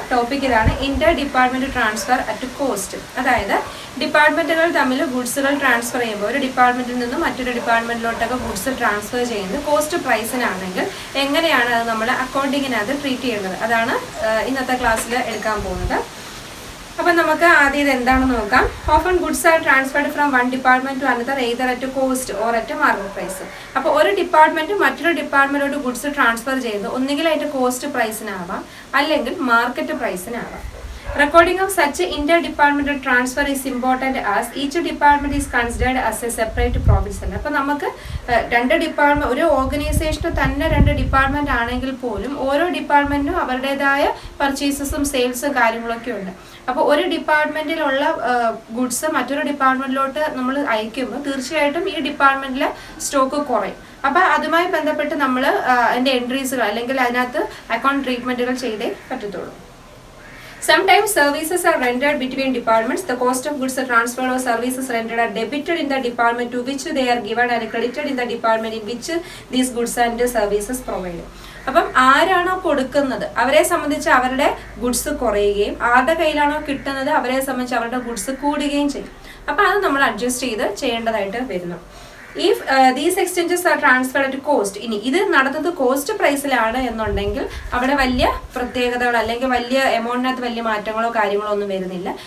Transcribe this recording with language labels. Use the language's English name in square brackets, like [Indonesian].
[Malayalam] Topic ഇതാണ്: Inter department transfer at cost. അതായത് ഡിപ്പാർട്ട്മെന്റുകൾ തമ്മിൽ ഗുഡ്സുകൾ ട്രാൻസ്ഫർ ചെയ്യുമ്പോൾ ഒരു ഡിപ്പാർട്ട്മെന്റിൽ നിന്നും മറ്റൊരു ഡിപ്പാർട്ട്മെന്റിലോട്ടൊക്കെ ഗുഡ്സ് ട്രാൻസ്ഫർ ചെയ്യുന്നത് കോസ്റ്റ് പ്രൈസിനാണെങ്കിൽ എങ്ങനെയാണ് അത് നമ്മൾ അക്കൗണ്ടിങ്ങിനകത്ത് ട്രീറ്റ് ചെയ്യുന്നത്, അതാണ് ഇന്നത്തെ ക്ലാസ്സിൽ എടുക്കാൻ പോകുന്നത്. അപ്പം നമുക്ക് ആദ്യം ഇത് എന്താണെന്ന് നോക്കാം. [English] Often goods are transferred from one department to another either at cost or at market price. [Malayalam] അപ്പോൾ ഒരു ഡിപ്പാർട്ട്മെന്റ് മറ്റൊരു ഡിപ്പാർട്ട്മെന്റിലോട്ട് ഗുഡ്സ് ട്രാൻസ്ഫർ ചെയ്യുന്നത് ഒന്നുകിൽ അതിന്റെ കോസ്റ്റ് പ്രൈസിനാവാം, അല്ലെങ്കിൽ market പ്രൈസിനാവാം. [English] Recording of such inter-departmental transfer is important as each department is considered as a separate profit center. [Malayalam] അപ്പോൾ നമുക്ക് രണ്ട് ഡിപ്പാർട്ട്മെന്റ്, ഒരു ഓർഗനൈസേഷന് തന്നെ രണ്ട് ഡിപ്പാർട്ട്മെന്റ് ആണെങ്കിൽ പോലും ഓരോ ഡിപ്പാർട്ട്മെന്റിനും അവരുടേതായ പർച്ചേസസും സെയിൽസും കാര്യങ്ങളൊക്കെ ഉണ്ട്. അപ്പോൾ ഒരു ഡിപ്പാർട്ട്മെന്റിലുള്ള ഗുഡ്സ് മറ്റൊരു ഡിപ്പാർട്ട്മെന്റിലോട്ട് നമ്മൾ അയക്കുമ്പോൾ തീർച്ചയായിട്ടും ഈ ഡിപ്പാർട്ട്മെന്റിലെ സ്റ്റോക്ക് കുറയും. അപ്പോൾ അതുമായി ബന്ധപ്പെട്ട് നമ്മൾ അതിന്റെ എൻട്രീസുകൾ അല്ലെങ്കിൽ അതിനകത്ത് അക്കൗണ്ട് ട്രീറ്റ്മെന്റുകൾ ചെയ്തേ പറ്റത്തുള്ളൂ. [English] Sometimes services are rendered between departments. The cost of goods transferred or services rendered are debited in the department to which they are given and credited in the department in which these goods and services provided. [Malayalam] അപ്പം ആരാണോ കൊടുക്കുന്നത് അവരെ സംബന്ധിച്ച് അവരുടെ goods കുറയുകയും ആരുടെ കയ്യിലാണോ കിട്ടുന്നത് അവരെ സംബന്ധിച്ച് അവരുടെ ഗുഡ്സ് കൂടുകയും ചെയ്യും. അപ്പം അത് നമ്മൾ അഡ്ജസ്റ്റ് ചെയ്ത് ചെയ്യേണ്ടതായിട്ട് വരുന്നു. [English] If these exchanges are transferred at cost, [Malayalam] ഇനി ഇത് നടന്നത് കോസ്റ്റ് പ്രൈസിലാണ് എന്നുണ്ടെങ്കിൽ അവിടെ വലിയ പ്രത്യേകതകൾ അല്ലെങ്കിൽ വലിയ എമൗണ്ടിനകത്ത് വലിയ മാറ്റങ്ങളോ കാര്യങ്ങളോ ഒന്നും വരുന്നില്ല.